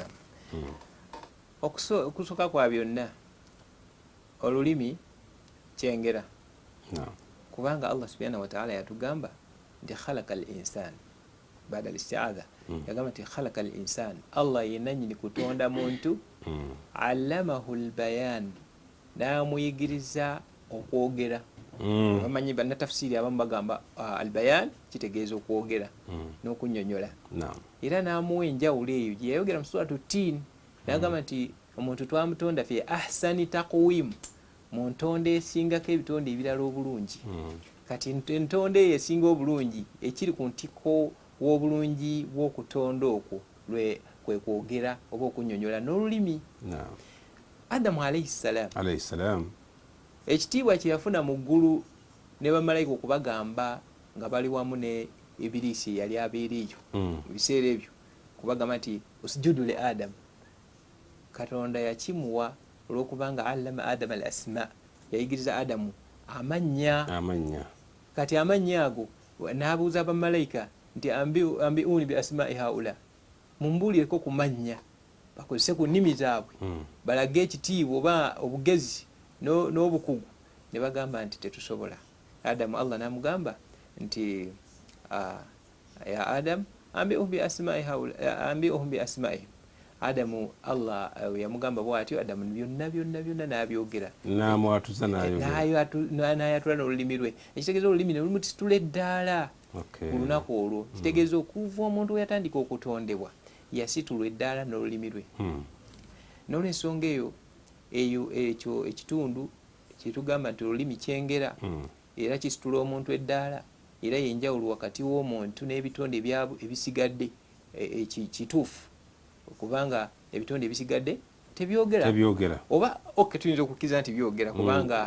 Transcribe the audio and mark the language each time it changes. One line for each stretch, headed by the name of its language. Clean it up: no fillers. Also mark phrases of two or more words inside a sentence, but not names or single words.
Ganda: Okusooka kwa byonna olulimi kyengera kubanga Allah
Arabic: سبحانه وتعالى
Ganda: yatugamba nti
Arabic: خلق الإنسان بعد الاستعاذة
Ganda: yagamba nti
Arabic: خلق الإنسان
Ganda: Allah yenanyini kutonda muntu
Arabic: علمه البيان
Ganda: namuyigiriza okwogera. Bamanyi banna tafsiri abamu bagamba al-bayan kitegeeza okwogera n'okunnyonnyola era n'amuwa enjawulo eyo gye yayogera mu suratu Tin n'agamba nti omuntu twamutonda
Arabic: في أحسن تقويم
Ganda: mu ntonde esingako ebitonde ebirala obulungi. Kati entonde eyo esinga obulungi ekiri ku ntikko w'obulungi bw'okutonda okwo kwe kwogera oba okunnyonnyola n'olulimi. Adamu
Arabic: عليه السلام
Ganda: ekitiibwa kye yafuna mu ggulu ne bamalayika okubagamba nga bali wamu ne Ibirisi yali abeereeyo mu biseera ebyo kubagamba nti
Arabic: اسجدوا لآدم.
Ganda: Katonda yakimuwa olw'okubanga
Arabic: علم آدم الأسماء
Ganda: yayigiriza Adamu amannya. Kati amannya ago n'abuuza bamalayika nti
Arabic: أنبئوني بأسماء هؤلاء
Ganda: mumbuulireko ku mannya bakozese ku nnimi zaabwe balage ekitiibwa oba obugezi n'obukugu ne bagamba nti tetusobola. Adamu Allah namugamba nti
Arabic: يا آدم أنبئهم بأسمائهم.
Ganda: Adamu Allah yamugamba bw'atyo, Adamu byonna n'abyogera, n'amwatuza n'ayatula n'olulimi lwe. Ekitegeeza olulimi ne lumusitula eddaala ku lunaku olwo. Kitegeeza okuva omuntu yatandika okutondebwa yasitulwa eddaala n'olulimi lwe. N'olwensonga ekyo ekitundu kyetugamba nti olulimi kyengera era kisitula omuntu eddaala, era yenjawulo wakati w'omuntu n'ebitonde ebisigadde kituufu, kubanga ebitonde ebisigadde tebyogera oba tuyinza okukkiriza nti byogera kubanga